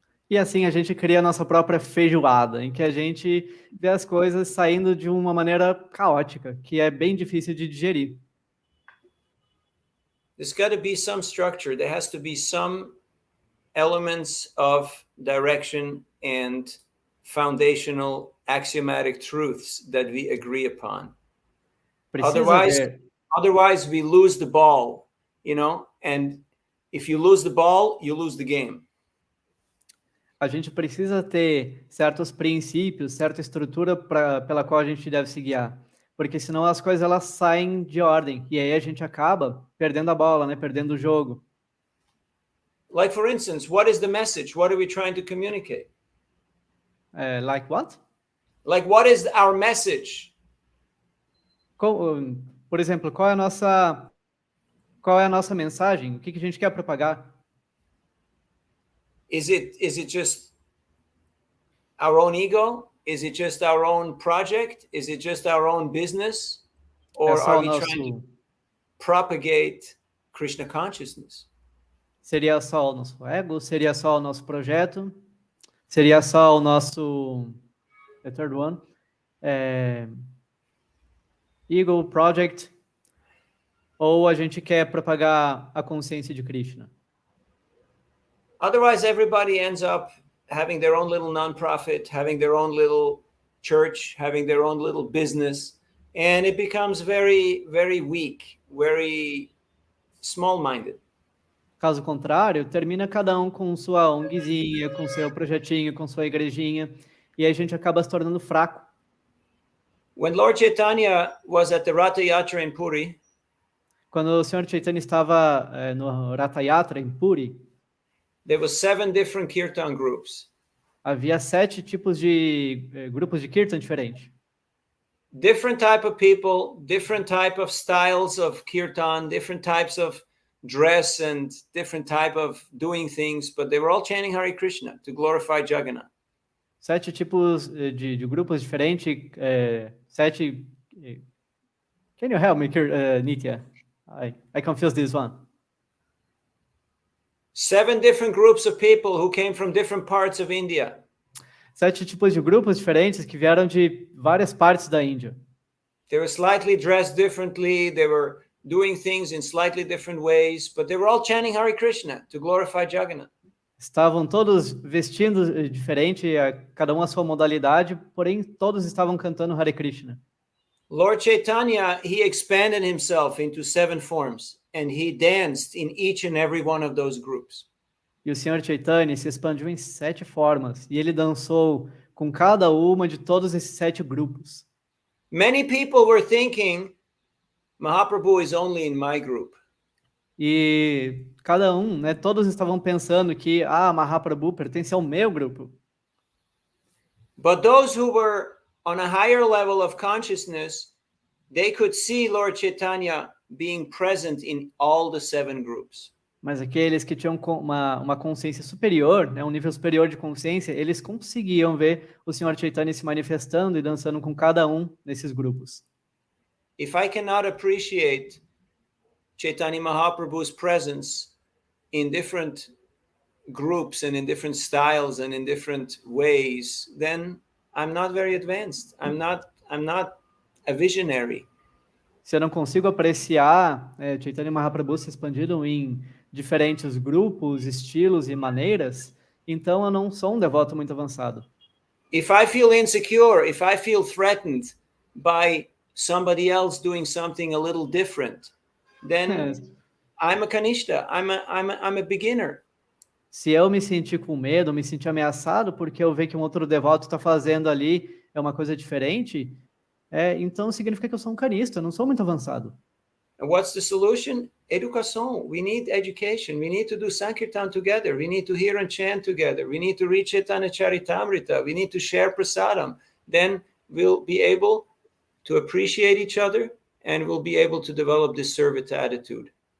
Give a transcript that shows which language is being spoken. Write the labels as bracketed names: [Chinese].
[Portuguese] E assim a gente cria a nossa própria feijoada, em que a gente vê as coisas saindo de uma maneira caótica, que é bem difícil de digerir. [English] There's got to be some structure. There has to be some elements of direction and foundational axiomatic truths that we agree upon. Otherwise we lose the ball, you know, and if you lose the ball, you lose the game. [Portuguese] A gente precisa ter certos princípios, certa estrutura pela qual a gente deve se guiar, porque senão as coisas elas saem de ordem e aí a gente acaba perdendo a bola, né, perdendo o jogo. [English] Like for instance, what is the message? What are we trying to communicate? Like what? Like what is our message? [Portuguese] Por exemplo, qual é a nossa mensagem? O que a gente quer propagar? [English] Is it just our own ego? Is it just our own project? Is it just our own business? Or are we trying to propagate Krishna consciousness? [Portuguese] Seria só o nosso ego? Seria só o nosso projeto? Seria só o nosso... [English] The third one? Ego, project? [Portuguese] Ou a gente quer propagar a consciência de Krishna? [English] Otherwise, everybody ends up having their own little nonprofit, having their own little church, having their own little business, and it becomes very, very weak, very small-minded. [Portuguese] Caso contrário, termina cada um com sua ONGzinha, com seu projetinho, com sua igrejinha, e aí a gente acaba se tornando fraco. [English] When Lord Chaitanya was at the Ratha Yatra in Puri, [Portuguese] quando o Sr. Chaitanya estava no Ratha Yatra em Puri, [English] there were 7 different kirtan groups. [Portuguese] Havia 7 tipos de grupos de kirtan diferentes. [English] Different type of people, different type of styles of kirtan, different types of dress and different type of doing things, but they were all chanting Hare Krishna to glorify Jagannath. [Portuguese] 7 tipos de grupos diferentes, 7... [English] Can you help me, Nitya? I confused this one. 7 different groups of people who came from different parts of India. [Portuguese] 7 tipos de grupos diferentes que vieram de várias partes da Índia. [English] They were slightly dressed differently, they were doing things in slightly different ways, but they were all chanting Hare Krishna to glorify Jagannath. [Portuguese] Estavam todos vestindo diferente, cada um a sua modalidade, porém todos estavam cantando Hare Krishna. [English] Lord Chaitanya, he expanded himself into 7 forms, and he danced in each and every one of those groups. [Portuguese] E o Sr. Chaitanya se expandiu em 7 formas, e ele dançou com cada uma de todos esses 7 grupos. [English] Many people were thinking, Mahaprabhu is only in my group. [Portuguese] E cada um, né, todos estavam pensando que Mahaprabhu pertence ao meu grupo. [English] But those who were on a higher level of consciousness, they could see Lord Chaitanya being present in all the 7 groups. [Portuguese] Mas aqueles que tinham uma consciência superior, né, um nível superior de consciência, eles conseguiam ver o Senhor Chaitanya se manifestando e dançando com cada um desses grupos. [English] If I cannot appreciate Chaitanya Mahaprabhu's presence in different groups and in different styles and in different ways, then I'm not very advanced. I'm not a visionary. [Portuguese] Se eu não consigo apreciar Chaitanya Mahaprabhu se expandindo em diferentes grupos, estilos e maneiras, então eu não sou um devoto muito avançado. [English] If I feel insecure, if I feel threatened by somebody else doing something a little different, then I'm a kanishta, I'm a beginner. [Portuguese] Se eu me sentir com medo, me sentir ameaçado porque eu ver que um outro devoto está fazendo ali uma coisa diferente, então significa que eu sou um kanista, eu não sou muito avançado. [English] And what's the solution? Educação. We need education. We need to do Sankirtan together. We need to hear and chant together. We need to read Chaitanya Charitamrita. We need to share prasadam. Then we'll be able to appreciate each other and we'll be able to develop this servita attitude.